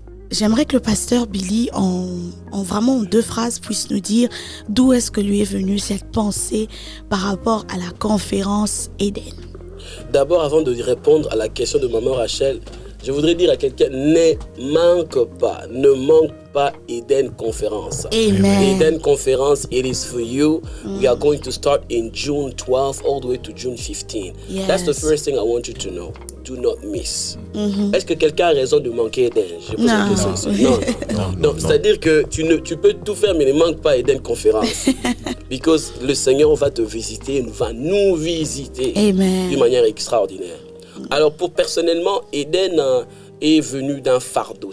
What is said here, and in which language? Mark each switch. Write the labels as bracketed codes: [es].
[fr] J'aimerais que le pasteur Billy, en vraiment 2 phrases, puisse nous dire d'où est-ce que lui est venue cette pensée par rapport à la conférence Éden. D'abord, avant de répondre à la question de maman Rachel, je voudrais dire à quelqu'un, ne manque pas Eden Conference. Amen. [en] Eden Conference, it is for you. We are going to start in June 12 all the way to June 15. Yes. That's the first thing I want you to know. Do not miss. [fr] Est-ce que quelqu'un a raison de manquer Eden? Je pose la question. Non. C'est-à-dire que tu peux tout faire, mais ne manque pas Eden Conference. [en] Because [fr] le Seigneur va te visiter, va nous visiter d'une manière extraordinaire. Alors, personnellement, Eden est venu d'un fardeau.